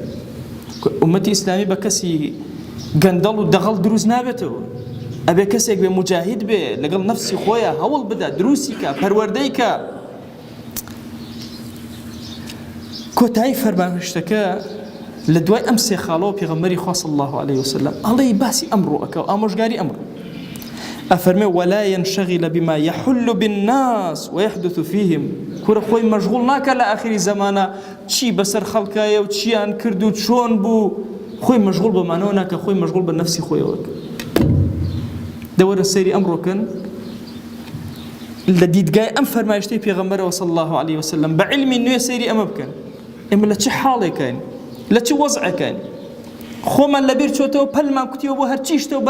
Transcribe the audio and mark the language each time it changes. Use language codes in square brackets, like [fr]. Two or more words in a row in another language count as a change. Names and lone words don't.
[ckb] ئومەتی ئیسلامی بە کەسی گەندەڵ و دەغەڵ دروست نابێتەوە، ئەبێ کەسێک بێ مجاهید بێ، لەگەڵ نەفسی خۆیە هەوڵ بدە، دروستی کە، پەروەردەی کە. کۆتایی فەرمانشتەکە لە دوای ئەم سێ خاڵەوە پێغەمبەری خوا [ar] صلی الله عليه وسلم [ckb] ئەڵێ باسی ئەمڕۆ ئەکە و ئامۆژگاری ئەمڕۆ ئەفەرمێ [ar] ولا ينشغل بما يحل بالناس ويحدث فيهم [ckb] کورە خۆی مەشغوڵ ناکە لە ئاخری زەمانە چی بەسەر خەڵکایە و چیان کرد و چۆن بوو خۆی مەشغوڵ بەمانەوە ناکە خۆی مەشغوڵ بە نەفسی خۆیەوە دەوەرە سەیری ئەمڕۆکەن لە دیدگای ئەم فەرمایشتەی پێغەمبەرەوە [ar] صلی الله عليه وسلم [ckb] بە علمی نوێ سەیری ئەمە بکەن ئێمە لە چه حاڵێکین لە چه وەزعەکەین خۆمان لەبیر چۆتەوە پەلمان کوتیەوە بۆ هەرچی شتە و